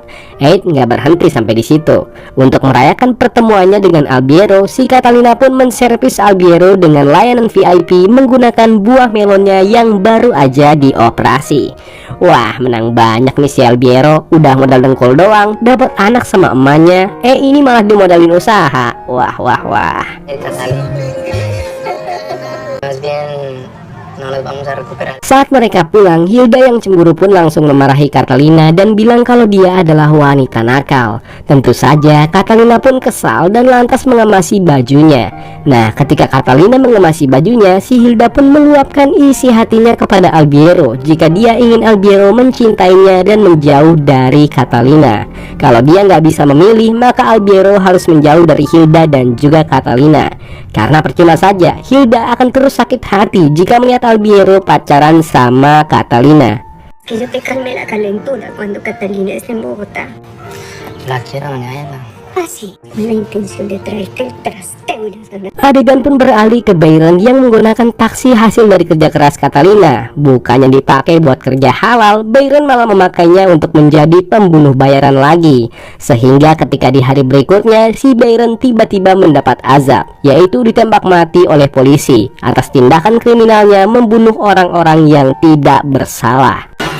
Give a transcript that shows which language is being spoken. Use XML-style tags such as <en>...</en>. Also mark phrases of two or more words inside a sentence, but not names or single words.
<id>Nggak berhenti sampai di situ. Untuk merayakan pertemuannya dengan Albiero, si Catalina pun menservis Albiero dengan layanan VIP menggunakan buah melonnya yang baru aja dioperasi. Wah, menang banyak nih si Albiero. Udah modal dengkul doang, dapat anak sama emaknya. Ini malah dimodalin usaha. Wah.</id> <es>Más bien, no los vamos a recuperar.</es> <id>Saat mereka pulang, Hilda yang cemburu pun langsung memarahi Catalina dan bilang kalau dia adalah wanita nakal. Tentu saja Catalina pun kesal dan lantas mengemasi bajunya. Nah, ketika Catalina mengemasi bajunya, si Hilda pun meluapkan isi hatinya kepada Albiero jika dia ingin Albiero mencintainya dan menjauh dari Catalina. Kalau dia nggak bisa memilih, maka Albiero harus menjauh dari Hilda dan juga Catalina. Karena percuma saja, Hilda akan terus sakit hati jika melihat Albiero pacaran sama Catalina.</id> <es>Que yo te calme la calentura cuando Catalina esté en Bogotá. La quiero, doña Eva. Así, con la intención de traerte el trasteo y las ganas.</es> <id>Adegan pun beralih ke Byron yang menggunakan taksi hasil dari kerja keras Catalina. Bukannya dipakai buat kerja halal, Byron malah memakainya untuk menjadi pembunuh bayaran lagi. Sehingga ketika di hari berikutnya, si Byron tiba-tiba mendapat azab, yaitu ditembak mati oleh polisi atas tindakan kriminalnya membunuh orang-orang yang tidak bersalah.</id>